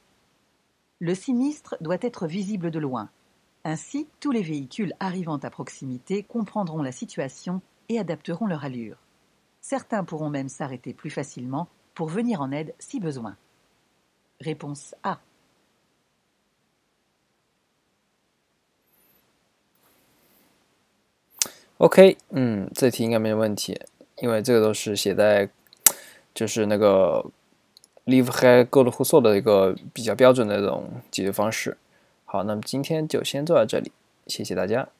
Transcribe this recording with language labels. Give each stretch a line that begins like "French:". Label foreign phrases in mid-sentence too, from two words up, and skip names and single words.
French: Le sinistre doit être visible de loin. Ainsi, tous les véhicules arrivant à proximité comprendront la situation et adapteront leur allure. Certains pourront même s'arrêter plus facilement pour venir en aide si besoin. Réponse A.
Chinese: OK， 这题应该没有问题，因为这个都是写在就是那个 Livre Code Rousseau 的一个比较标准的这种解决方式。好，那么今天就先做到这里，谢谢大家。